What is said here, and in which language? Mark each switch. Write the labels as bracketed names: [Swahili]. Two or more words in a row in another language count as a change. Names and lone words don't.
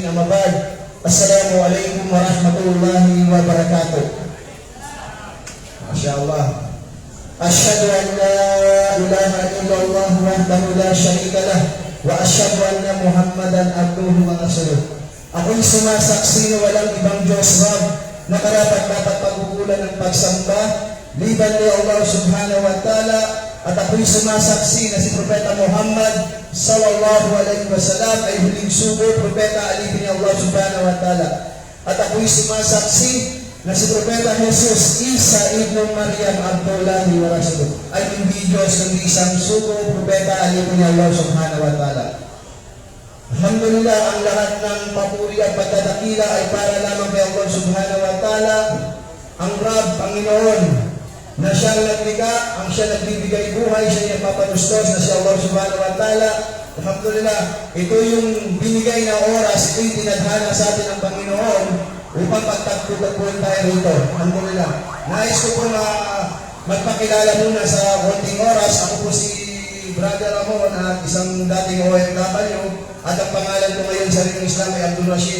[Arabic] أما بعد. السلام عليكم ورحمة الله وبركاته. Masyaallah. أشهد أن لا إله إلا الله وحده لا شريك له وأشهد أن محمدا عبده ورسوله. [Filipino] Ako'y sumasaksi na walang ibang Diyos Rab na karapat-dapat pagkukulan ng pagsamba liban ni [Arabic] الله سبحانه وتعالى, [Filipino] at ako'y sumasaksi na si Propeta Muhammad [Arabic] صلى الله عليه وسلم [Filipino] ay huling sugo, propeta alipin ni [Arabic] الله سبحانه وتعالى. [Filipino] At ako'y sumasaksi na si Propeta Jesus Isa ibn Maryam [Arabic] عبد الله ورسوله [Filipino] ay hindi Diyos kundi isang sugo, propeta alipin ni [Arabic] الله سبحانه وتعالى. [Filipino] Alhamdulillah, ang lahat ng papuri at pagdadakila ay para lamang kay [Arabic] الله سبحانه وتعالى, [Filipino] ang Rab, Panginoon, na siyang naglikha, ang siya nagbibigay buhay, siya yung papadustos na si [Arabic] الله سبحانه وتعالى. [Filipino] Alhamdulillah, ito yung binigay na oras, ito yung tinadhana sa atin ng Panginoon upang pagtagpuan tayo rito. Alhamdulillah. Nais ko po na magpakilala muna sa konting oras. Ako po si Brother Ramon at isang dating OFW, at ang pangalan ko ngayon sa rin ng Islam ay Abdul Rashid.